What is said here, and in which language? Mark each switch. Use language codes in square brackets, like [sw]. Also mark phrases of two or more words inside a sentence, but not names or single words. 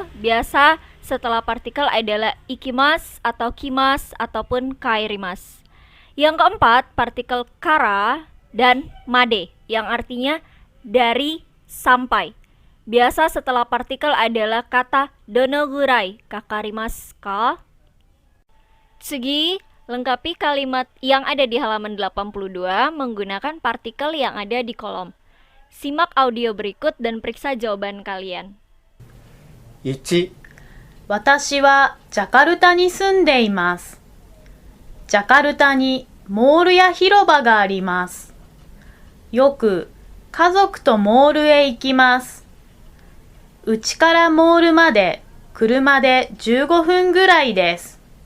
[id] Biasa setelah partikel adalah ikimas atau kimas ataupun kairimas. Yang keempat, partikel kara dan made yang artinya dari sampai. Biasa setelah partikel adalah kata [ja] どのぐらいかかりますか. [id] Tsugi, lengkapi kalimat yang ada di halaman 82 menggunakan partikel yang ada di kolom. Simak audio berikut dan periksa jawaban kalian. 1. [ja] 私はジャカルタに住んでいます。ジャカルタにモールや広場があります。よく家族とモールへ行きます。うちからモールまで車で15分ぐらいです。